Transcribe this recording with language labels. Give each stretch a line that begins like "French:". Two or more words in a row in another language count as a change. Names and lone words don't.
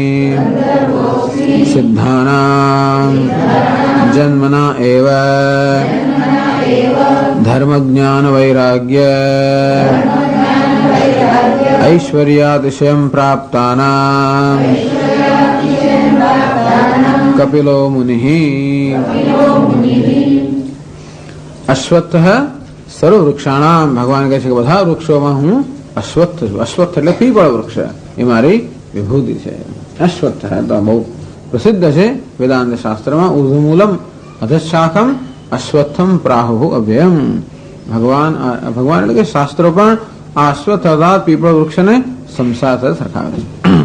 Sanskrit: सिद्धानां जन्मना एव धर्मज्ञानवैराग्य ऐश्वर्यातिशयं प्राप्तानां कपिलो मुनिः अश्वत्थ सर्ववृक्षाणां
Gujarati: भगवान कहે છે કે બધા વૃક્ષોમાં હું અશ્વત્થ છું અશ્વત્થ એટલે પીપળ વૃક્ષ એ મારી વિભૂતિ છે અશ્વત્થ તો બહુ પ્રસિદ્ધ છે વેદાંત શાસ્ત્રમાં
Sanskrit: ઉર્ધ્વમૂલમ અધઃશાખમ અશ્વત્થમ પ્રાહુઃ અવ્યયમ
Gujarati: ભગવાન એટલે કે શાસ્ત્રો પણ આ અશ્વત્થ અર્થાત પીપળ વૃક્ષને સંસાર સાથે સરખાવે છે